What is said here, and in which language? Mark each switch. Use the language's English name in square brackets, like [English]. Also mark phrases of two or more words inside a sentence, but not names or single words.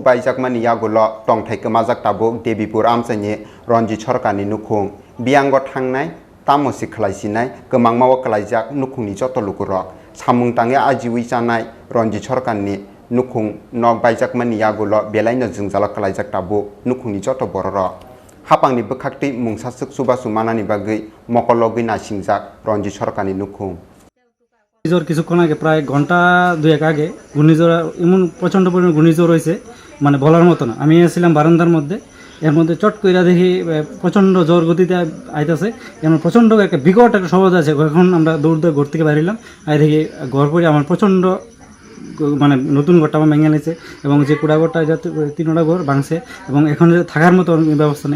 [Bodo] बायजाकमानि यागुल तंथाय कमाजाक ताबुक देबीपुर आमचानि रंजित सरकारनि नुकुं बियांग थांनाय तामसि खलायसिनाय गोबां मावा खलायजाक नुकुंनि जत लुकुरक सामुं ताङे आजिउइ जानाय रंजित सरकारनि नुकुं नक बायजाकमानि यागुल बेलायनो जोंजाल खलायजाक ताबुक नुकुंनि जत बररक हापांनि बोखाक्ति मुंसासुक सुबासु मानानि बागै मकलगै नासिंजाक रंजित सरकारनि नुकुं [Bangla] ঘূর্ণিঝড় কিছুক্ষণ আগে প্রায় ঘন্টা 2 আগে ঘূর্ণিঝড় এমন প্রচণ্ড পরিমাণ ঘূর্ণিঝড় হয়েছে, মানে বলার মতো না। আমি এসেছিলাম বারান্দার মধ্যে, এর মধ্যে চট কইরা দেখি প্রচণ্ড জোর গতিতে আইতেছে, এমন প্রচণ্ড একটা বিকট একটা শব্দ আছে। এখন আমরা দৌড় ঘর থেকে বেরিলাম, আই দেখি ঘর পরে আমার প্রচণ্ড মানে নতুন ঘরটা আমার ভেঙে নিয়েছে, এবং যে কুড়া ঘরটা যাতে 3টা ঘর ভাঙছে, এবং এখন যে থাকার মতো ব্যবস্থা নেই।